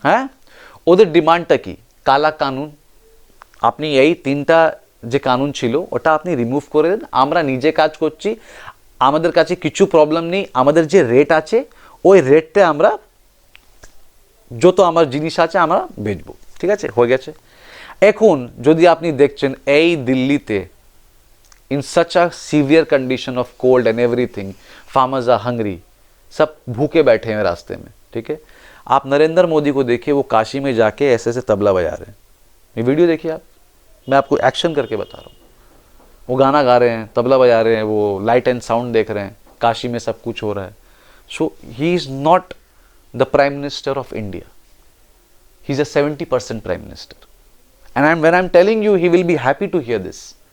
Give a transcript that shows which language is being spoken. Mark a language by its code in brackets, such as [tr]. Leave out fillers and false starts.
[bn] হ্যাঁ, ওদের ডিমান্ডটা কি? কালা কানুন। আপনি এই তিনটা যে কানুন ছিল ওটা আপনি রিমুভ করে দেন, আমরা নিজে কাজ করছি, আমাদের কাছে কিছু প্রবলেম নেই, আমাদের যে রেট আছে ওই রেটে আমরা যত আমার জিনিস আছে আমরা বেচবো, ঠিক আছে, হয়ে গেছে। এখন যদি আপনি দেখছেন এই দিল্লিতে [en] in such a severe condition of cold and everything, farmers are hungry, [hi] सब भूखे बैठे हैं रास्ते में, ठीक है। आप नरेंद्र मोदी को देखिए, वो काशी में जाके ऐसे ऐसे तबला बजा रहे हैं, ये वीडियो देखिए आप, मैं आपको एक्शन करके बता रहा हूँ। वो गाना गा रहे हैं, तबला बजा रहे हैं, वो लाइट एंड साउंड देख रहे हैं, काशी में सब कुछ हो रहा है। [en] So he is not the prime minister of India, he is a 70% prime minister, and when I'm telling you, he will be happy to hear this।